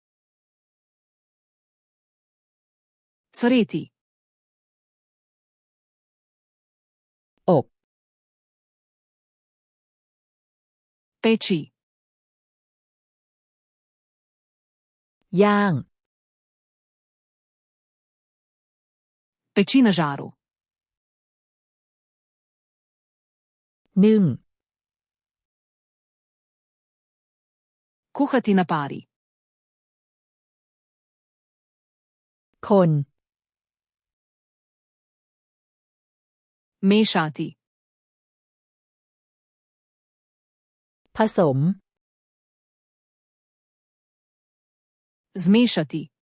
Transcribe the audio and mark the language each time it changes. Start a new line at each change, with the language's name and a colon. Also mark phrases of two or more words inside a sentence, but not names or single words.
Slovenian: Cvreti.
Thai: อบ
Slovenian: Peči.
Thai: ย่าง
Slovenian: Peči na žaru.
Thai: นึ่ง
Slovenian: Kuhati na pari.
Thai: คน
Slovenian: Mešati.
Thai: ผสม
Slovenian: Zmešati.